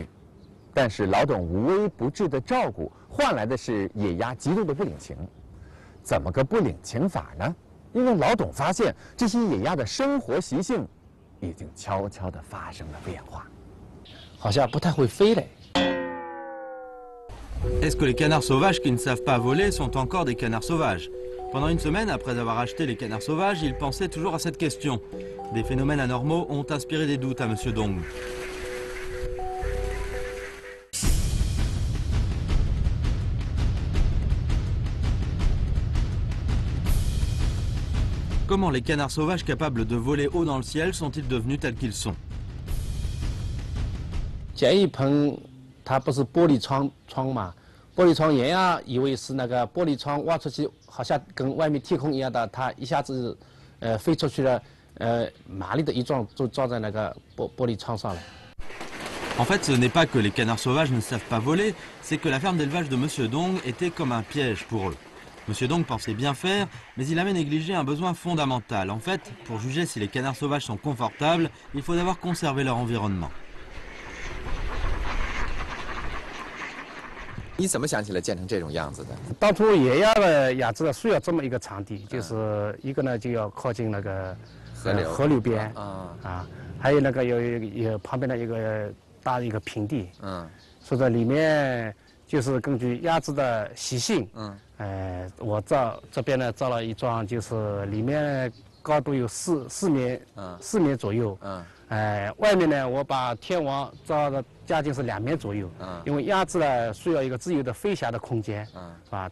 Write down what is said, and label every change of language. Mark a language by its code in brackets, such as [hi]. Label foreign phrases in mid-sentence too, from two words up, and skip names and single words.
[zh] 但是老董无微不至的照顾，换来的是野鸭极度的不领情。怎么个不领情法呢？因为老董发现这些野鸭的生活习性已经悄悄地发生了变化，好像不太会飞嘞。 [fr] Est-ce que les canards sauvages qui ne savent pas voler sont encore des canards sauvages? Pendant une semaine après avoir acheté les canards sauvages, il pensait toujours à cette question. Des phénomènes anormaux ont inspiré des doutes à Monsieur Dong. Comment les canards sauvages capables de voler haut dans le ciel sont-ils devenus tels qu'ils sont? [zh] 简易棚它不是玻璃窗嘛？玻璃窗原来以为是那个玻璃窗挖出去，好像跟外面天空一样的，它一下子飞出去了，麻利的一撞就撞在那个玻璃窗上了。 [fr] En fait, ce n'est pas que les canards sauvages ne savent pas voler, c'est que la ferme d'élevage de Monsieur Dong était comme un piège pour eux. Monsieur Dong pensait bien faire, mais il avait négligé un besoin fondamental. En fait, pour juger si les canards sauvages sont confortables, il faut d'abord conserver leur environnement. [zh] 你怎么想起来建成这种样子的？当初野鸭的养殖需要这么一个场地，就是一个呢就要靠近那个河流边还有那个有旁边的一个大的一个平地，所以说里面就是根据鸭子的习性，我这边呢造了一幢，就是里面高度有四米左右，外面呢我把天网造的将近是2米左右，因为鸭子呢需要一个自由的飞翔的空间，是吧？